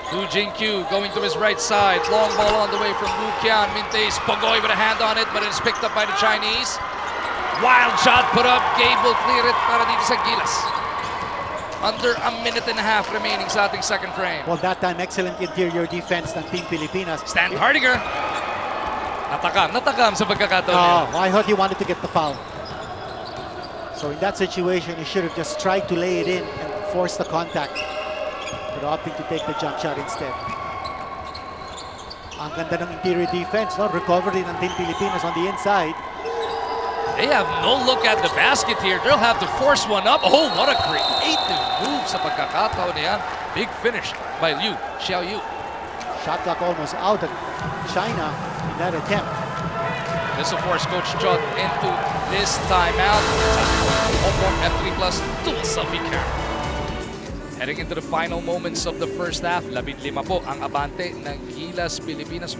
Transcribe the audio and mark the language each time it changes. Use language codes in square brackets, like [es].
[en] Hu Jingqiu going to his right side. Long ball on the way from Wu Qian. Mintes, Pagoy with a hand on it, but it's picked up by the Chinese. Wild shot put up. Gabe will clear it para dito sa Gilas. Under a minute and a half remaining sa ating second frame. Well, that time, excellent interior defense ng Team Pilipinas. Stan Hardiger. [tl] Natakam sa pagkakataon niya. [en] I thought he wanted to get the foul. So in that situation, he should have just tried to lay it in and force the contact. But opting to take the jump shot instead. [tl] Ang ganda ng interior defense, no? Recovery ng Team Pilipinas on the inside. [en] They have no look at the basket here. They'll have to force one up. Oh, what a creative move sa pagkakataon niyan. Big finish by Liu Xiaoyu. Shot clock almost out of China in that attempt. This will force Coach Chot into this timeout. Home F3 plus dual selfie camera. Heading into the final moments of the first half, 15 po ang abante ng Gilas Pilipinas.